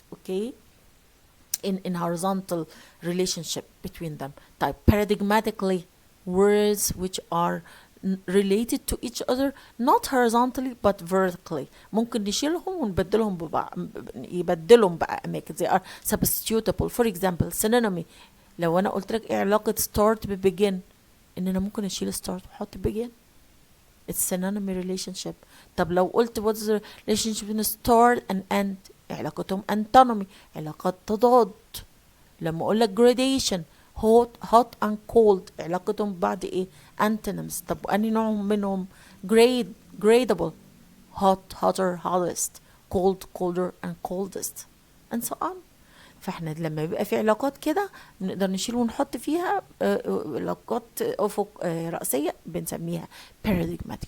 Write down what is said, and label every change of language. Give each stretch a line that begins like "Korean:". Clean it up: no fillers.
English: okay in horizontal relationship between them. طيب paradigmatically words which are related to each other not horizontally but vertically.
Arabic: ممكن نشيلهم ونبدلهم يبدلهم بقى أماكن.
English: they are substitutable. for example synonymy.
Arabic: لو أنا قلت لك إيه علاقة start begin، إن أنا ممكن أشيل start وأحط begin.
English: it's synonymy relationship.
Arabic: طب لو قلت
English: what's the relationship between start and end، علاقتهم antonymy،
Arabic: علاقة تضاد. لما اقول لك gradation
English: hot and cold
Arabic: علاقتهم ببعض ايه؟ antonyms. طب انهي نوع منهم؟
English: gradable hotter hottest cold colder and coldest and so on.
Arabic: فاحنا لما يبقى في علاقات كده نقدر نشيل ونحط فيها علاقات افق رأسية بنسميها paradigmatic.